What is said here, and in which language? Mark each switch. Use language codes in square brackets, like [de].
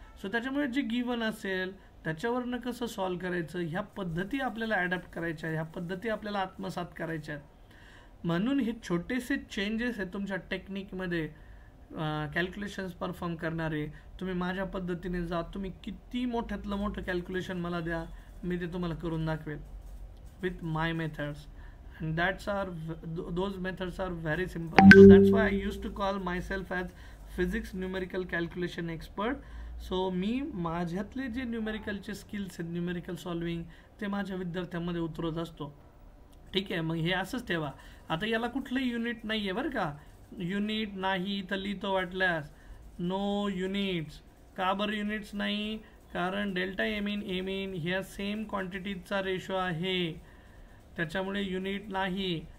[mr] So त्याच्यामुळे जे given असेल त्याच्यावरनं कसं सॉल्व्ह करायचं, ह्या पद्धती आपल्याला ॲडॅप्ट करायच्या, ह्या पद्धती आपल्याला आत्मसात करायच्या आहेत. म्हणून हे छोटेसे चेंजेस आहेत तुमच्या टेक्निकमध्ये कॅल्क्युलेशन्स परफॉर्म करणारे. तुम्ही माझ्या पद्धतीने जा, तुम्ही किती मोठ्यातलं मोठं कॅल्क्युलेशन मला द्या, मी ते तुम्हाला करून दाखवेल [en] With my methods. and those methods are very simple. So that's why I used to call myself as physics numerical calculation expert. [mr] So मी माझ्यातले जे न्यूमेरिकलचे स्किल्स आहेत, न्यूमेरिकल सॉल्विंग, ते माझ्या विद्यार्थ्यांमध्ये उतरवत असतो. ठीक आहे, मग हे असंच ठेवा. आता याला कुठलंही युनिट नाही आहे बरं का, युनिट नाही तर लिहितो वाटल्यास नो युनिट्स. का बरं युनिट्स नाही? कारण डेल्टा एम इन ह्या सेम क्वांटिटीजचा रेशो आहे, त्याच्यामुळे युनिट नाही.